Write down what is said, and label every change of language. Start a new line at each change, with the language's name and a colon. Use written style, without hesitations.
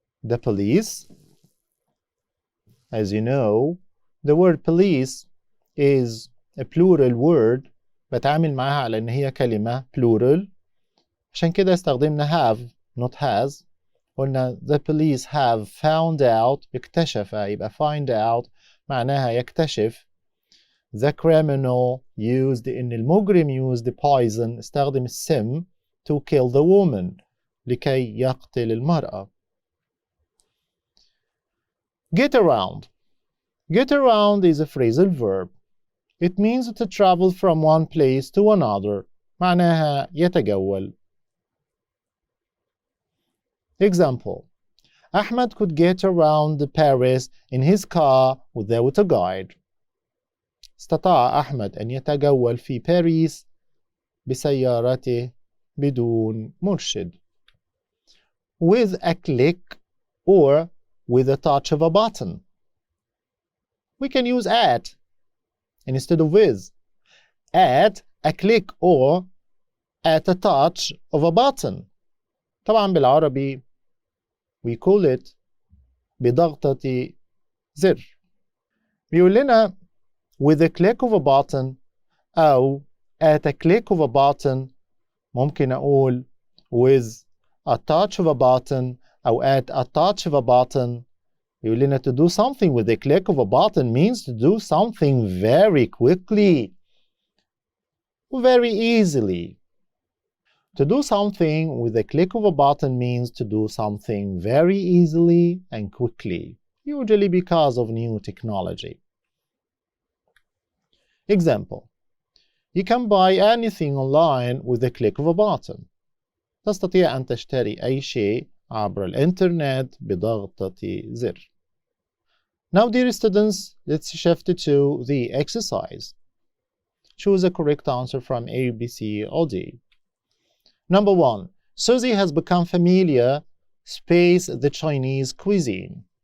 English: The police, as you know, the word police is a plural word.
Arabic: بتعامل معها على إن هي كلمة plural، عشان كده استخدمنا
English: have not has.
Arabic: قلنا
English: the police have found out،
Arabic: اكتشف، يبقى
English: find out
Arabic: معناها يكتشف.
English: The criminal used،
Arabic: إن المجرم
English: used poison،
Arabic: استخدم السم
English: to kill the woman،
Arabic: لكي يقتل المرأة.
English: Get around. Get around is a phrasal verb. It means to travel from one place to another.
Arabic: معناها يتجول.
English: Example: Ahmed could get around Paris in his car without a guide.
Arabic: استطاع أحمد أن يتجول في باريس بسيارته بدون مرشد.
English: With a click or with a touch of a button. We can use at instead of with. At a click or at a touch of a button.
Arabic: طبعا بالعربي
English: we call it
Arabic: بضغطة زر. بيقول لنا
English: with a click of a button أو at a click of a button
Arabic: ممكن أقول
English: with a touch of a button أو at a touch of a button.
Arabic: يقول لنا
English: to do something with the click of a button means to do something very quickly, very easily. To do something with the click of a button means to do something very easily and quickly, usually because of new technology. Example: you can buy anything online with the click of a button.
Arabic: تستطيع أن تشتري أي شيء عبر الإنترنت بضغطة زر.
English: Now, dear students, let's shift to the exercise. Choose a correct answer from A, B, C, or D. Number 1. Susie has become familiar space the Chinese cuisine.